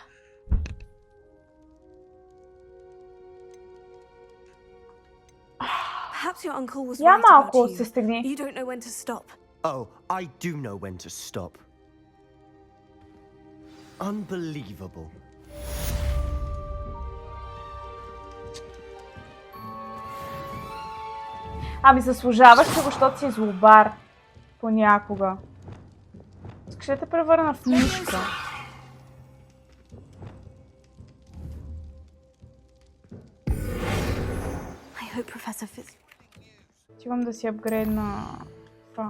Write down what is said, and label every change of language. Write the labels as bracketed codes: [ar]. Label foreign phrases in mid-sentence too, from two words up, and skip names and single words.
[en] Perhaps your uncle was right about you. You don't know when to stop. Oh, I do know when to stop. Unbelievable. [bg] Ами заслужаваш го, защото си злобар. Понякога. Искаш да те превърна в мишка. Отивам да си апгрейдна това.